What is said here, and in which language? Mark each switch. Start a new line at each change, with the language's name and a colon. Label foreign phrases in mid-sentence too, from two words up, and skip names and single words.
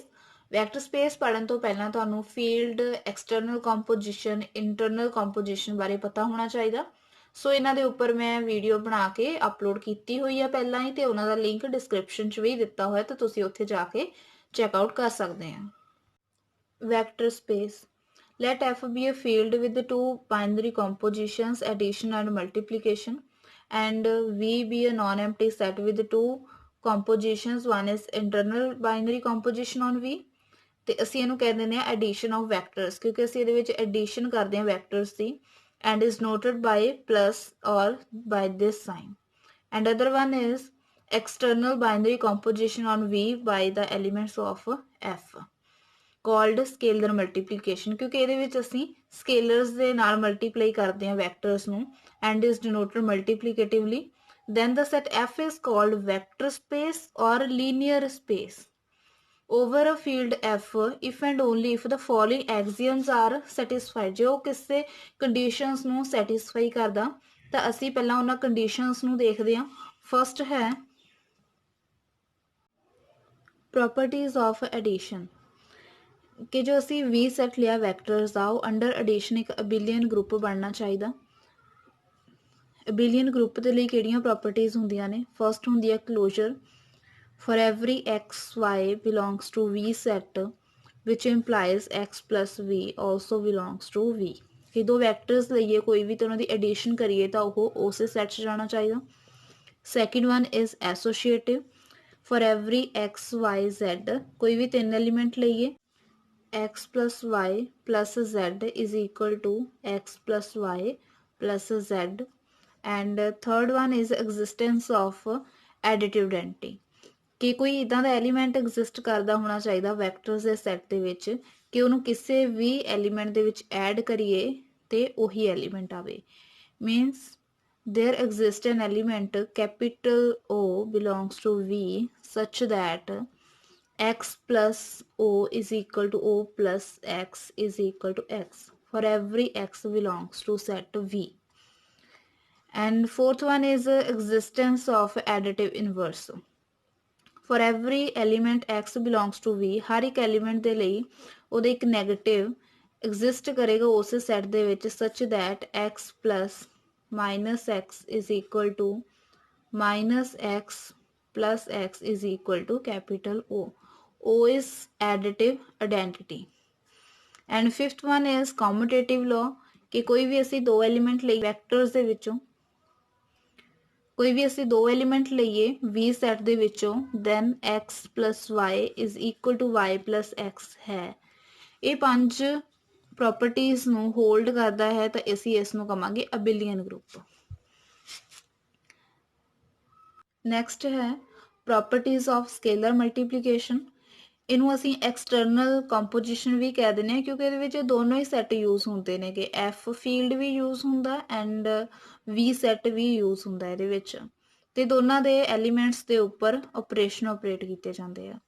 English: vector space
Punjabi: ਪੜਨ ਤੋਂ ਪਹਿਲਾਂ ਤੁਹਾਨੂੰ ਫੀਲਡ,
English: external composition, internal composition
Punjabi: ਬਾਰੇ ਪਤਾ ਹੋਣਾ ਚਾਹੀਦਾ। ਸੋ ਇਹਨਾਂ ਦੇ ਉੱਪਰ ਮੈਂ ਵੀਡੀਓ ਬਣਾ ਕੇ ਅਪਲੋਡ ਕੀਤੀ ਹੋਈ ਆ ਪਹਿਲਾਂ ਹੀ, ਤੇ ਉਹਨਾਂ ਦਾ ਲਿੰਕ ਡਿਸਕ੍ਰਿਪਸ਼ਨ 'ਚ ਵੀ ਦਿੱਤਾ ਹੋਇਆ, ਤਾਂ ਤੁਸੀਂ ਉੱਥੇ ਜਾ ਕੇ
English: check out
Punjabi: ਕਰ ਸਕਦੇ ਆ।
English: vector space, let F be a field with two binary compositions, addition and multiplication, and V be a non-empty set with two compositions. One is internal binary composition on V,
Punjabi: ਤੇ ਅਸੀਂ ਇਹਨੂੰ ਕਹਿ ਦਿੰਦੇ ਆ
English: addition of vectors,
Punjabi: ਕਿਉਂਕਿ ਅਸੀਂ ਇਹਦੇ ਵਿੱਚ addition ਕਰਦੇ ਆ vectors ਦੀ,
English: and is noted by plus or by this sign. And other one is external binary composition on V by the elements of F, called scalar multiplication,
Punjabi: ਕਿਉਂਕਿ ਇਹਦੇ ਵਿੱਚ ਅਸੀਂ scalars ਦੇ ਨਾਲ ਮਲਟੀਪਲਾਈ ਕਰਦੇ ਹਾਂ vectors ਨੂੰ,
English: and is denoted multiplicatively. Then the set F is called vector space or linear space over a field F if and only if the following axioms are satisfied.
Punjabi: ਜੇ ਉਹ ਕਿਸੇ conditions ਨੂੰ satisfy ਕਰਦਾ ਤਾਂ ਅਸੀਂ ਪਹਿਲਾਂ ਉਹਨਾਂ conditions ਨੂੰ ਦੇਖਦੇ ਹਾਂ।
English: First ਹੈ properties of addition,
Punjabi: ਕਿ ਜੋ ਅਸੀਂ V ਸੈਟ ਲਿਆ ਵੈਕਟਰਸ ਦਾ, ਉਹ
English: under addition
Punjabi: ਇੱਕ
English: abelian group
Punjabi: ਬਣਨਾ ਚਾਹੀਦਾ।
English: abelian group
Punjabi: ਦੇ ਲਈ ਕਿਹੜੀਆਂ ਪ੍ਰੋਪਰਟੀਜ਼ ਹੁੰਦੀਆਂ ਨੇ?
English: ਫਸਟ
Punjabi: ਹੁੰਦੀ ਹੈ
English: closure, for every x y belongs to V set which implies x plus v also belongs to V,
Punjabi: ਕਿ ਦੋ ਵੈਕਟਰਸ ਲਈਏ ਕੋਈ ਵੀ, ਤਾਂ ਉਹਨਾਂ ਦੀ ਐਡੀਸ਼ਨ ਕਰੀਏ ਤਾਂ ਉਹ ਉਸੇ ਸੈਟ 'ਚ ਜਾਣਾ ਚਾਹੀਦਾ।
English: second one is associative, for every x y z,
Punjabi: ਕੋਈ ਵੀ ਤਿੰਨ ਐਲੀਮੈਂਟ ਲਈਏ,
English: x plus y plus z is equal to x plus y plus z. And third one is existence of additive identity,
Punjabi: ਕਿ ਕੋਈ ਇਦਾਂ ਦਾ ਐਲੀਮੈਂਟ ਐਗਜ਼ਿਸਟ ਕਰਦਾ ਹੋਣਾ ਚਾਹੀਦਾ ਵੈਕਟਰਸ ਦੇ ਸੈੱਟ ਦੇ ਵਿੱਚ ਕਿ ਉਹਨੂੰ ਕਿਸੇ ਵੀ ਐਲੀਮੈਂਟ ਦੇ ਵਿੱਚ ਐਡ ਕਰੀਏ ਤੇ ਉਹੀ ਐਲੀਮੈਂਟ ਆਵੇ।
English: ਮੀਨਸ there exists an element capital O belongs to V such that x plus O is equal to O plus x is equal to x for every x belongs to set V. And fourth one is existence of additive inverse. For every element x belongs to V,
Punjabi: ਹਰ ਇੱਕ ਐਲੀਮੈਂਟ ਦੇ ਲਈ ਉਹਦੇ ਇੱਕ ਨੈਗੇਟਿਵ ਐਗਜ਼ਿਸਟ ਕਰੇਗਾ ਉਸੇ ਸੈੱਟ ਦੇ ਵਿੱਚ
English: such that x plus minus x is equal to minus x plus x is equal to capital O. O is additive identity. And fifth one is commutative law,
Punjabi: ਕਿ ਕੋਈ ਵੀ ਅਸੀਂ ਦੋ ਐਲੀਮੈਂਟ ਲਈ ਵੈਕਟਰਸ ਦੇ ਵਿੱਚੋਂ ਕੋਈ ਵੀ ਅਸੀਂ ਦੋ ਐਲੀਮੈਂਟ ਲਈਏ V ਸੈਟ ਦੇ ਵਿੱਚੋਂ,
English: then x plus y is equal to y plus x ਹੈ।
Punjabi: ਇਹ ਪੰਜ ਪ੍ਰੋਪਰਟੀਜ਼ ਨੂੰ ਹੋਲਡ ਕਰਦਾ ਹੈ ਤਾਂ ਅਸੀਂ ਇਸ ਨੂੰ ਕਹਾਂਗੇ
English: abelian group. ਨੈਕਸਟ ਹੈ properties of scalar multiplication.
Punjabi: ਇਹਨੂੰ ਅਸੀਂ
English: external composition
Punjabi: ਵੀ ਕਹਿ ਦਿੰਦੇ ਹਾਂ, ਕਿਉਂਕਿ ਇਹਦੇ ਵਿੱਚ ਦੋਨੋਂ ਹੀ ਸੈੱਟ ਯੂਜ਼ ਹੁੰਦੇ ਨੇ, ਕਿ
English: F field
Punjabi: ਵੀ ਯੂਜ਼ ਹੁੰਦਾ
English: and V set
Punjabi: ਵੀ ਯੂਜ਼ ਹੁੰਦਾ ਇਹਦੇ ਵਿੱਚ, ਤੇ ਦੋਨਾਂ ਦੇ ਐਲੀਮੈਂਟਸ ਦੇ ਉੱਪਰ ਆਪਰੇਸ਼ਨ ਆਪਰੇਟ ਕੀਤੇ ਜਾਂਦੇ ਆ।